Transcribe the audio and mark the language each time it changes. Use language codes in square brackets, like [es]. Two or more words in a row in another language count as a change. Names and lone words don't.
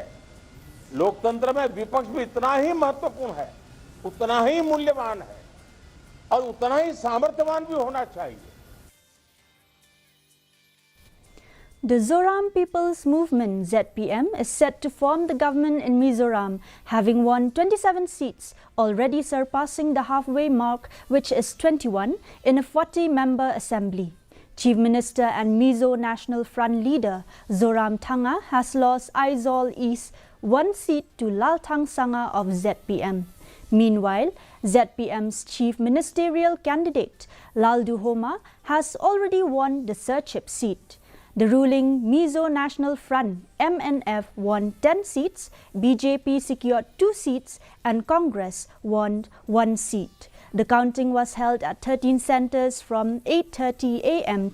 [hi] लोकतंत्र में विपक्ष भी इतना ही महत्वपूर्ण है, उतना ही मूल्यवान है और उतना ही सामर्थ्यवान भी होना चाहिए। [en] The Zoram People's Movement (ZPM) is set to form the government in Mizoram, having won 27 seats, already surpassing the halfway mark, which is 21, in a 40-member assembly. Chief Minister and Mizo National Front leader Zoram Thanga has lost Aizawl East 1 seat to Lalthang Sanga of ZPM. Meanwhile, ZPM's chief ministerial candidate Laldu Homa has already won the Serchhip seat. The ruling Mizo National Front MNF won 10 seats, BJP secured 2 seats and Congress won 1 seat. The counting was held at 13 centres from 8:30 a.m.